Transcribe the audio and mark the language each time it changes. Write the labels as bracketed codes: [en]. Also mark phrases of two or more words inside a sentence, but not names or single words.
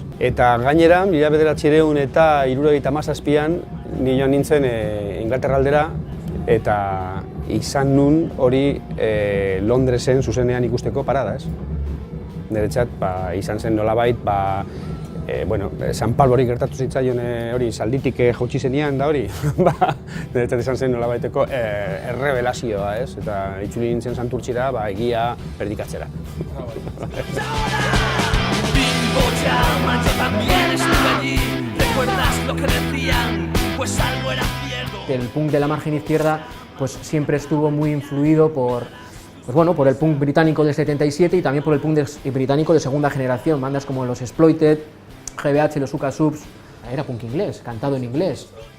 [eu] Eta gainera, 1977an ni joan nintzen Inglaterra aldera eta izan nun hori Londresen zuzenean ikusteko parada, ez? Niretzat izan zen nolabait, San Palbori gertatu zitzaion hori zalditik jautsi zenean da hori, niretzat izan zen nolabaiteko errebelazioa, ez? Eta itzuli nintzen Santurtzira egia perdikatzera. [es] El punk de la margen izquierda pues siempre estuvo muy influido por el punk británico del 77 y también por el punk británico de segunda generación, bandas como los Exploited, GBH, los Uka Subs, era punk inglés, cantado en inglés.